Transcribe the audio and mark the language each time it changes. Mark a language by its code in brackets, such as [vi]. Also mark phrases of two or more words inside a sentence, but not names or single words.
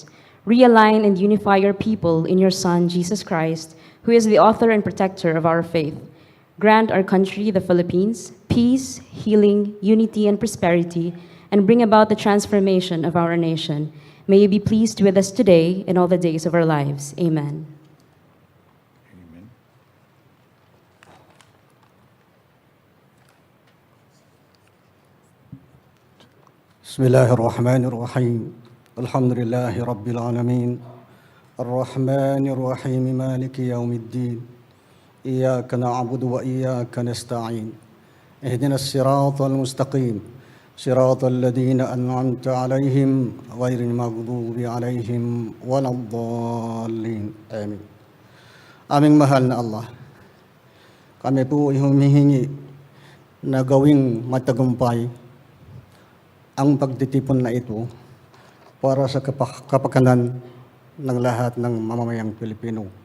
[en] Realign and unify your people in your Son, Jesus Christ, who is the author and protector of our faith. Grant our country, the Philippines, peace, healing, unity, and prosperity, and bring about the transformation of our nation. May you be pleased with us today and all the days of our lives. Amen. Amen. [ar] بسم الله الرحمن الرحيم الحمد لله رب العالمين الرحمن الرحيم مالك يوم الدين إياك نعبد وإياك نستعين اهدنا الصراط المستقيم صراط الذين أنعمت عليهم غير المغضوب عليهم ولا الضالين آمين. [tl] Aming mahal na Allah, kami po ay humihingi na gawing matagumpay ang pagtitipon na ito para sa kapakanan ng lahat ng mamamayang Pilipino.